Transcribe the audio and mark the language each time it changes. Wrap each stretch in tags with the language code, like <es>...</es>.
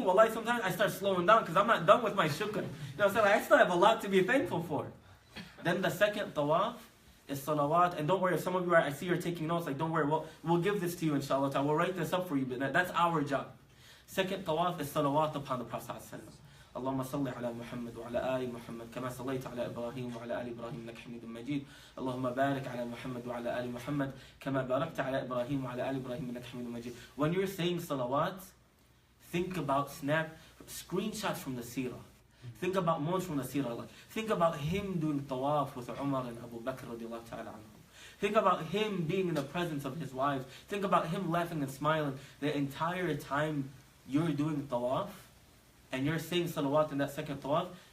<en>Wallahi, sometimes I start slowing down because I'm not done with my shukr. I still have a lot to be thankful for. Then the second tawaf is salawat. And don't worry, if some of you I see you're taking notes, don't worry, we'll give this to you inshallah. We'll write this up for you, but that's our job. Second tawaf is salawat upon the Prophet ﷺ.</en> <ar>اللهم صل على محمد وعلى آل محمد كما صليت على إبراهيم وعلى آل إبراهيم إنك حميد مجيد. اللهم بارك على محمد وعلى آل محمد كما باركت على إبراهيم وعلى آل إبراهيم إنك حميد مجيد.</ar> <en>When you're saying salawat, think about screenshots from the seerah. Think about moments from the seerah. Like, think about him doing tawaf with Umar and Abu Bakr radiallahu ta'ala anhum. Think about him being in the presence of his wives. Think about him laughing and smiling the entire time you're doing tawaf and you're saying salawat in that second tawaf.</en>